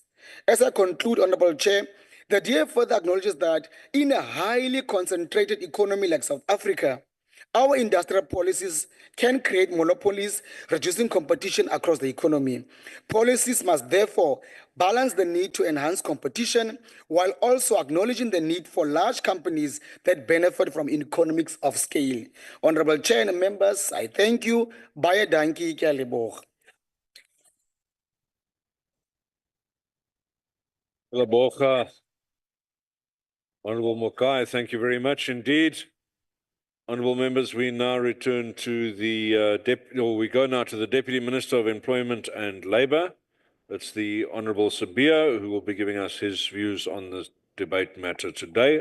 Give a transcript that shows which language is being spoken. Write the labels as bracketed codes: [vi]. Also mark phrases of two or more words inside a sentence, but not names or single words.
[en] As I conclude, Honorable Chair, the DA further acknowledges that in a highly concentrated economy like South Africa, our industrial policies can create monopolies, reducing competition across the economy. Policies must therefore balance the need to enhance competition while also acknowledging the need for large companies that benefit from economies of scale. Honorable Chair and members, I thank you. [af] Baie dankie, [tn] ke a leboga. Leboga. [en] Honorable Mokai, thank you very much indeed. Honourable members, we now return to the we go now to the Deputy Minister of Employment and Labour. That's the Honourable Sabia, who will be giving us his views on the debate matter today.